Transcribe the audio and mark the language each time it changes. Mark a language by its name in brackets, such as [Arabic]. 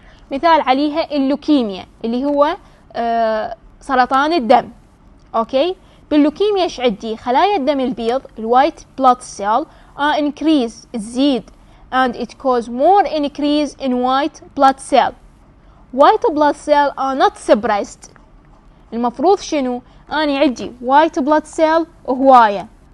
[Arabic] مثال عليها اللوكيميا اللي هو سرطان الدم. اوكي، باللوكيميا ايش عندي؟ خلايا الدم البيض، الوايت بلاد سيل increase، تزيد [English] and it cause more increase in white blood cell. white blood cell are not suppressed. [Arabic] المفروض شنو؟ اني عندي white blood cell هواية،